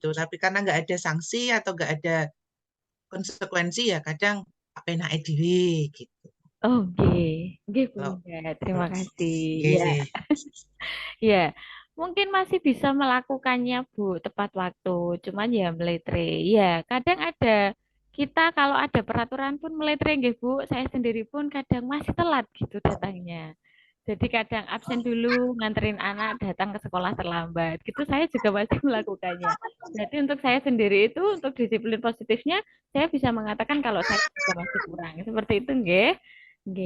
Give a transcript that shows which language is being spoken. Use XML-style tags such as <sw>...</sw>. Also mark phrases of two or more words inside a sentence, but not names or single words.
<id>Tapi karena nggak ada sanksi atau nggak ada konsekuensi ya kadang apa</id> <jv>enak dhewe</jv> <id>gitu. Oke, oke Kalau Bunda, terima kasih. Ya, oke. ya, mungkin masih bisa melakukannya Bu tepat waktu, cuman ya meletre. Ya, kadang ada kita kalau ada peraturan pun meletre, nggih Bu. Saya sendiri pun kadang masih telat gitu datangnya. Jadi kadang absen dulu, nganterin anak datang ke sekolah terlambat. Gitu saya juga masih melakukannya. Jadi untuk saya sendiri itu, untuk disiplin positifnya, saya bisa mengatakan kalau saya juga masih kurang. Seperti itu,</id> <jv>nggih. Nggih.</jv>